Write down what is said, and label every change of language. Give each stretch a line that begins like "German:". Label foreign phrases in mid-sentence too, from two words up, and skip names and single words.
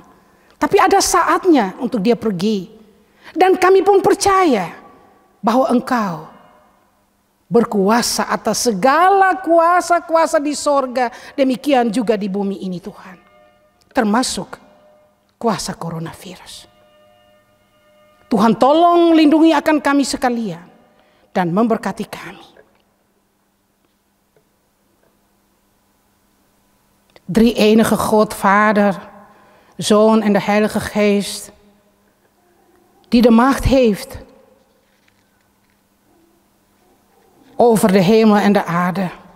Indonesian: Tapi ada saatnya untuk dia pergi. Dan kami pun percaya bahwa Engkau berkuasa atas segala kuasa-kuasa di sorga. Demikian juga di bumi ini Tuhan. Termasuk kuasa coronavirus. Tuhan tolong lindungi akan kami sekalian. Dan memberkati kami.
Dutch: Drie-enige God, Vader, Zoon en de Heilige Geest, die de macht heeft over de hemel en de aarde.